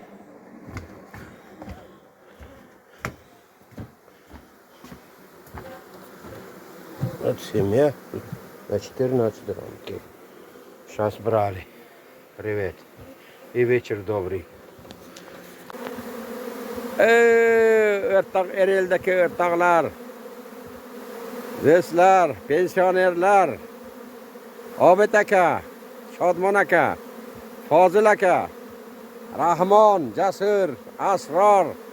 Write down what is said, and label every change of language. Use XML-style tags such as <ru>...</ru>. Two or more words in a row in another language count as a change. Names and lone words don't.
<ru>Вот семья на 14 рамки. Сейчас брали. Привет. И вечер добрый.</ru> <uz>Ereldeki ırtaklar, dostlar, pensionerlar, Obid aka, Shodmon aka, Fozil aka, Rahmon, Jasur, Asror.</uz>